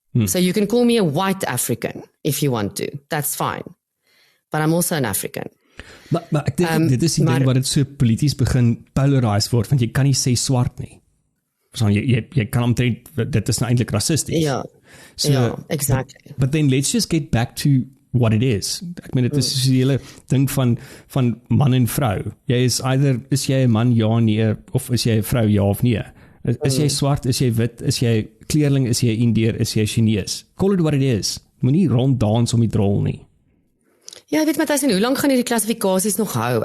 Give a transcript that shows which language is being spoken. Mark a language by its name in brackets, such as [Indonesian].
[English] So you can call me a white African if you want to, that's fine. But I'm also an African. [Afrikaans] Maar ek dink dit is die ding wat dit so polities begin polarised word, want jy kan nie sê swart nie. So jy kan omtrent, dit is nou eintlik rassisties. [English] Ja, so, exactly. But then let's just get back to what it is. [Afrikaans] Ek meen, dit is die hele ding van man en vrou. Jy is jy 'n man, ja, nee, of is jy 'n vrou, ja of nee. Is jy swart, is jy wit, is jy kleerling, is jy Indiër, is jy Chinees. [English] Call it what it is. [Afrikaans] Moenie ronddans om die drol nie. Ja, weet Matthys, hoe lank gaan hierdie klassifikasies nog hou?